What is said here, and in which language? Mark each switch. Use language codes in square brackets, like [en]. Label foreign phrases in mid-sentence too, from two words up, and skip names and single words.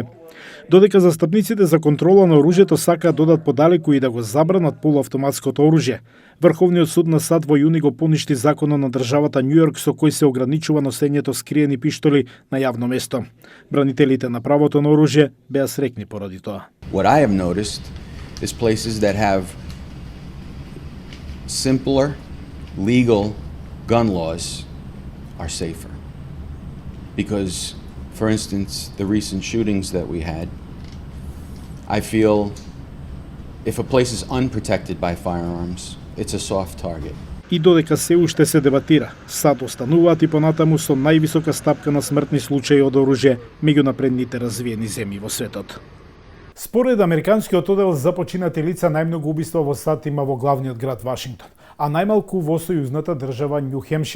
[mk] Додека застапниците за контрола на оружјето сакаат додат подалеку и да го забранат полуавтоматското оружје, Врховниот суд на САД во јуни го поништи законот на државата Њујорк со кој се ограничува носењето скриени пиштоли на јавно место. Бранителите на правото на оружје беа среќни поради тоа. [en] What I have noticed is places that have simpler legal gun laws are safer. Because, for instance, the recent shootings that we had, I feel if a place is unprotected by firearms, it's a soft target. [mk] И додека се уште се дебатира, САД остануваат и понатаму со највисока стапка на смртни случаи од оружје меѓу напредните развиени земји во светот. Според американскиот оддел за починати лица, најмногу убиства во САД има во главниот град Вашингтон, а најмалку во сојузната држава Њу Хемшир.